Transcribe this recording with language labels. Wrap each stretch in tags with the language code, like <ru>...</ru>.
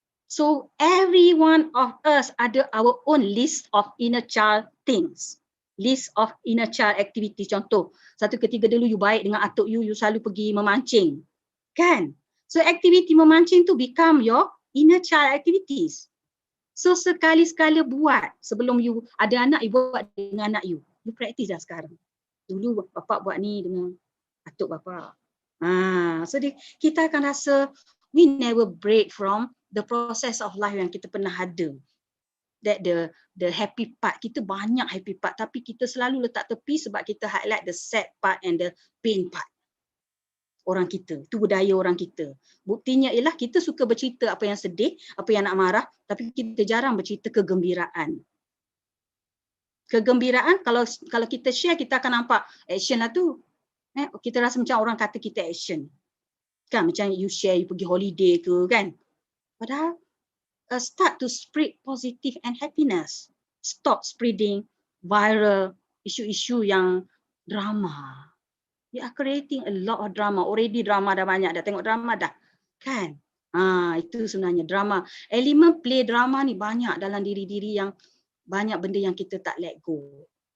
<en>So every one of us</en> <ms>ada</ms> <en>our own list of inner child things. List of inner child activities.</en> <ms>Contoh, satu ketika dulu you baik dengan atuk you selalu pergi memancing. Kan?</ms> <en>So activity</en> <ms>memancing tu</ms> <en>become your inner child activities.</en> <ms>So sekali-sekala buat. Sebelum you ada anak, you buat dengan anak you.</ms> <en>You practice</en> <ms>dah sekarang. Dulu bapak buat ni dengan atuk bapak.</ms> <en>So</en> <ms>kita akan rasa</ms> <en>we never break from the process of life</en> <ms>yang kita pernah ada.</ms> <en>That the happy part,</en> <ms>kita banyak</ms> <en>happy part</en> <ms>tapi kita selalu letak tepi sebab kita</ms> <en>highlight the sad part and the pain part.</en> <ms>Orang kita, itu budaya orang kita. Buktinya ialah kita suka bercerita apa yang sedih, apa yang nak marah, tapi kita jarang bercerita kegembiraan. Kegembiraan kalau kita share kita akan nampak action lah tu. Kita rasa macam orang kata kita action. Kan macam</ms> <en>you share you</en> <ms>pergi holiday ke kan. Padahal</ms> <en>start to spread positive and happiness. Stop spreading viral</en> <ms>isu-isu yang</ms> <en>drama. We are creating a lot of drama. Already drama</en> <ms>dah banyak. Dah tengok drama dah. Kan? Itu sebenarnya drama. Elemen</ms> <en>play drama</en> <ms>ni banyak dalam diri-diri yang banyak benda yang kita tak</ms> <en>let go.</en>